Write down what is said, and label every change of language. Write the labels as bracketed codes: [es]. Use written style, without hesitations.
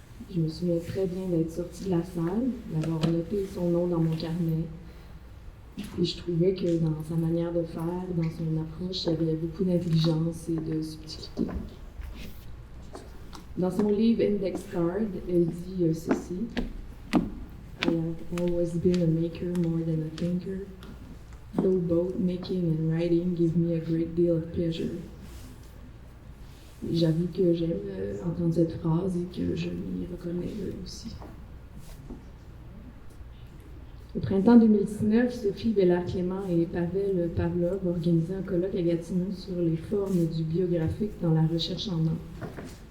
[fr] Je me souviens très bien d'être sortie de la salle, d'avoir noté son nom dans mon carnet. Et je trouvais que dans sa manière de faire, dans son approche, il y avait beaucoup d'intelligence et de subtilité. Dans son livre Index Card, elle dit ceci. [en] I have always been a maker more than a thinker. Though both making and writing give me a great deal of pleasure. [fr] J'avoue que j'aime entendre cette phrase et que je m'y reconnais aussi. Au printemps 2019, Sophie Bellard-Clément et Pavel Pavlov organisaient un colloque à Gatineau sur les formes du biographique dans la recherche en art.